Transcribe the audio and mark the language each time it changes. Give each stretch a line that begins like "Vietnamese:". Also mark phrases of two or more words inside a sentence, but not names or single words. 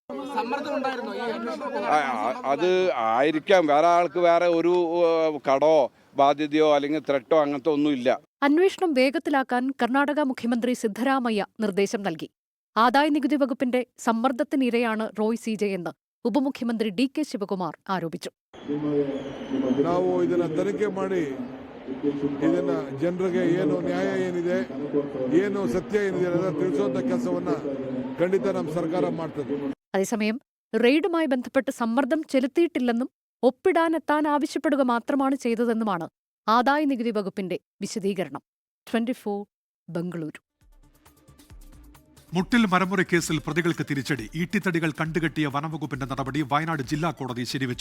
Malayalam: അത് ആയിരിക്കാം, വേറെ ആൾക്ക് വേറെ ഒരു കടോ ബാധ്യതയോ അല്ലെങ്കിൽ ത്രെട്ടോ അങ്ങനത്തെ ഒന്നുമില്ല. അന്വേഷണം വേഗത്തിലാക്കാൻ കർണാടക മുഖ്യമന്ത്രി സിദ്ധരാമയ്യ നിർദ്ദേശം നൽകി. ആദായനികുതി വകുപ്പിന്റെ സമ്മർദ്ദത്തിനിരയാണ് റോയ് CJ എന്ന് ഉപമുഖ്യമന്ത്രി DK ശിവകുമാർ ആരോപിച്ചു.
Kannada: ನಾವು ಇದನ್ನ ತನಿಖೆ ಮಾಡಿ ಇದನ್ನ ಜನರಿಗೆ ಏನು ನ್ಯಾಯ ಏನಿದೆ, ಏನು ಸತ್ಯ ಏನಿದೆ ಅನ್ನೋದನ್ನ ತಿಳಿಸುವಂತ ಕೆಲಸವನ್ನ ಖಂಡಿತ ನಮ್ಮ ಸರ್ಕಾರ ಮಾಡ್ತದೆ.
Malayalam: അതേസമയം റെയ്ഡുമായി ബന്ധപ്പെട്ട് സമ്മർദ്ദം ചെലുത്തിയിട്ടില്ലെന്നും ഒപ്പിടാനെത്താൻ ആവശ്യപ്പെടുക മാത്രമാണ് ചെയ്തതെന്നുമാണ് ആദായനികുതി വകുപ്പിന്റെ വിശദീകരണം. 24 ബംഗളൂരു. മുട്ടിൽ മരമുറി കേസിൽ പ്രതികൾക്ക് തിരിച്ചടി. ഈട്ടിത്തടികൾ കണ്ടുകെട്ടിയ വനംവകുപ്പിന്റെ നടപടി വയനാട് ജില്ലാ കോടതി ശരിവച്ചു.